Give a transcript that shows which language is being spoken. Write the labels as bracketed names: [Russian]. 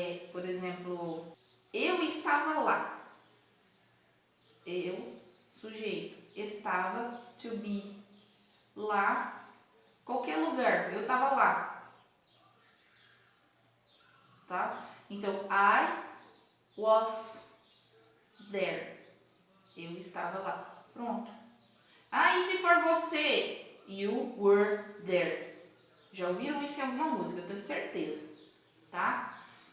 [Portuguese] Por exemplo, eu estava lá. Eu, sujeito, estava, to be, lá, qualquer lugar, eu estava lá, tá? Então, [English] I was there, [Portuguese] eu estava lá, pronto. E se for você? [English] You were there. [Portuguese] Já ouviram isso em alguma música, eu tenho certeza, tá?